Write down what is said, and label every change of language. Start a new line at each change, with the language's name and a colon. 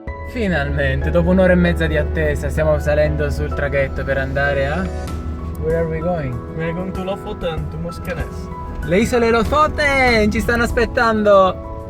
Italian: Finalmente, dopo un'ora e mezza di attesa, stiamo salendo sul traghetto per andare a...
English: Where are we going? We are going to Lofoten, to Moskenes.
Italian: Le isole Lofoten ci stanno aspettando!